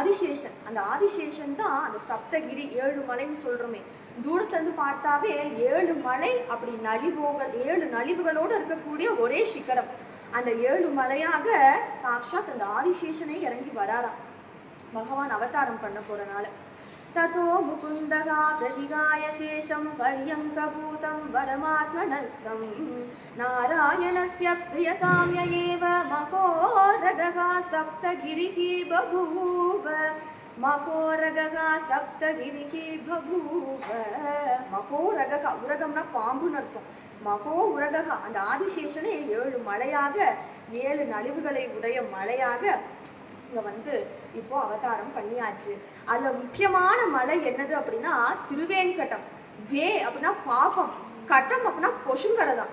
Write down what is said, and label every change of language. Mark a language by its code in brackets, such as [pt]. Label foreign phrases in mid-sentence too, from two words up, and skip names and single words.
[ta] அந்த ஆதிசேஷன் தான் அந்த சப்தகிரி, 7 மலைன்னு சொல்றோமே, தூரத்துல இருந்து பார்த்தாவே 7 மலை அப்படி நலிவுகள் 7 நலிவுகளோடு இருக்கக்கூடிய ஒரே சிகரம். அந்த 7 மலையாக சாக்ஷாத் அந்த ஆதிசேஷனே இறங்கி வராராம் பகவான் அவதாரம் பண்ண போறனால. [sa] ततो मुकुन्दः प्रतिगाय शेषं पर्यङ्कभूतं वरमात्मनस्थं नारायणस्य प्रियकाम्य एव मकोरगः सप्तगिरिः बभूव मकोरगः सप्तगिरिः बभूव. [ta] मकोरगः உரகம்னா பாம்புன்னு அர்த்தம். [sa] मको उरगः [ta] அந்த ஆதிசேஷனே 7 மலையாக 7 நலிவுகளை உடைய மலையாக இங்க இப்போ அவதாரம் பண்ணியாச்சு. அதுல முக்கியமான மலை என்னது அப்படின்னா திருவேங்கடம். வே அப்படின்னா பாபம், கட்டம் அப்படின்னா பொசுங்கறதான்.